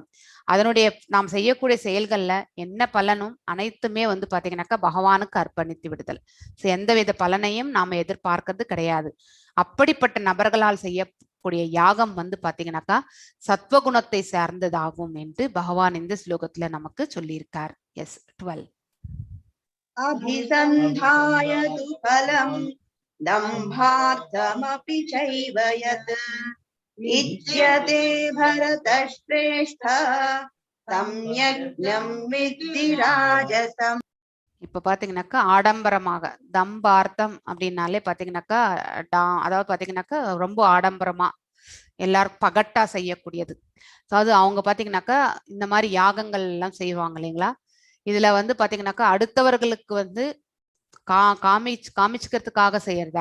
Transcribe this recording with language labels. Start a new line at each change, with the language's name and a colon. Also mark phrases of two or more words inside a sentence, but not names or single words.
Tamil: அதனுடைய நாம் செய்யக்கூடிய செயல்கள்ல என்ன பலனும் அனைத்துமே வந்து பாத்தீங்கன்னாக்கா பகவானுக்கு அர்ப்பணித்து விடுதல். எந்தவித பலனையும் நாம எதிர்பார்க்கறது கிடையாது. அப்படிப்பட்ட நபர்களால் செய்யக்கூடிய யாகம் வந்து பாத்தீங்கன்னாக்கா சத்வகுணத்தை சார்ந்ததாகும் என்று பகவான் இந்த ஸ்லோகத்துல நமக்கு சொல்லியிருக்கார். எஸ் 12.
Sanskrit: अभिसन्धाय तु फलं दम्भार्थमपि चैव यत् इज्यते भरतश्रेष्ठ तं यज्ञं विद्धि राजसम्.
Tamil: இப்ப பாத்தீங்கன்னாக்கா ஆடம்பரமாக, தம்பார்த்தம் அப்படின்னாலே பாத்தீங்கன்னாக்கா அதாவது பாத்தீங்கன்னாக்கா ரொம்ப ஆடம்பரமா எல்லாரும் பகட்டா செய்யக்கூடியது. அதாவது அவங்க பாத்தீங்கன்னாக்கா இந்த மாதிரி யாகங்கள் எல்லாம் செய்வாங்க இல்லைங்களா. இதுல வந்து பாத்தீங்கன்னாக்கா அடுத்தவர்களுக்கு வந்து காமிச்சுக்கிறதுக்காக செய்யறது.